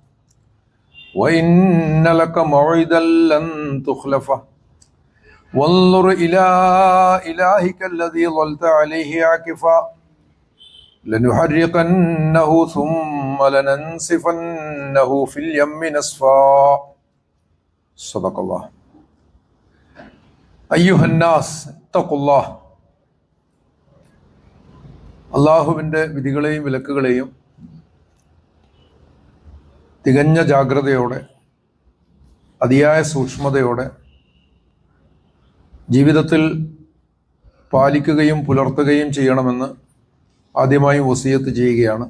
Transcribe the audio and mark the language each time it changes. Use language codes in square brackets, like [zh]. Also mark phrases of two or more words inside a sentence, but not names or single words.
[ar] وإن لك موعدا لن تخلفه وانظر إلى إلهك الذي ظلت عليه عاكفا لنحرقنه ثم لننسفنه في اليم نسفا صدق الله أيها الناس اتقوا الله [ml] അള്ളാഹുവിൻ്റെ വിധികളെയും വിലക്കുകളെയും തികഞ്ഞ ജാഗ്രതയോടെ അതിയായ സൂക്ഷ്മതയോടെ ജീവിതത്തിൽ പാലിക്കുകയും പുലർത്തുകയും ചെയ്യണമെന്ന് ആദ്യമായി വസിയത്ത് ചെയ്യുകയാണ്.